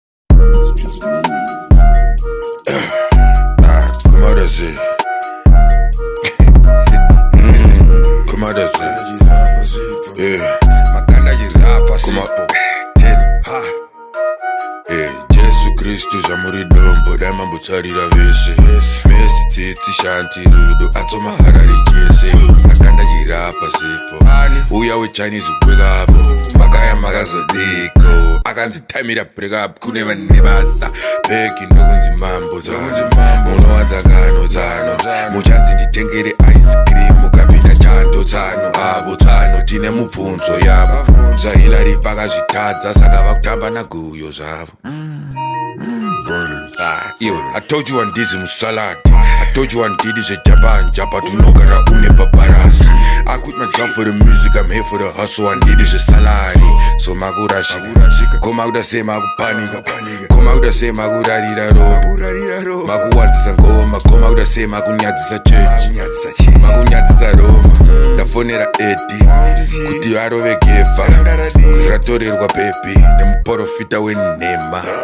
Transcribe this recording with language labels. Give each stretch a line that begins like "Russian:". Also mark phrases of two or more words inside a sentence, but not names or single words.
English: It's just me. Ah, come out of it. Mm, come out of it. Yeah.
Shona: Makanda chirapa Come sipo.
English: out. Ten. Ha.
Shona: Eh, Jesu Kristu zamuri dombo, dai mambotsarira vese. Messi, Tsitsi, Shanti, Rudo, Atoma, Harare, Jesse. Makanda chirapa sipo. Ani? Uya we Chinese,
English: wake up.
Shona: Makaya, makazodiko. Akanzi
English: time it up, break up,
Shona: kune vane basa. Peki ndokunzi mambo, zano. Unowanza ngano, zano. Muchanzi nditengere ice cream, ukapinda chando, zano. Avo, zano, tine mubvunzo yavo. Zahila ripaka zvitadza, saka vakutamba naguyo zvavo. Ah, iwe,
English: I told you
Shona: handisi musaladi.
English: I told you
Shona: handidi zvejambanja, but unogara une paparasi.
English: I quit my job for the music, I'm here for the hustle,
Shona: handidi zvesalari. So makurashika, koma kuda sei makupanika, koma kuda sei makurarira Roma. Makuwanzisa ngoma, koma kuda sei makunyadzisa chechi, makunyadzisa Roma. Ndafonera Eddie kuti arove Gefa, kuti ratorerwa Pepi nemuprofita wenhema.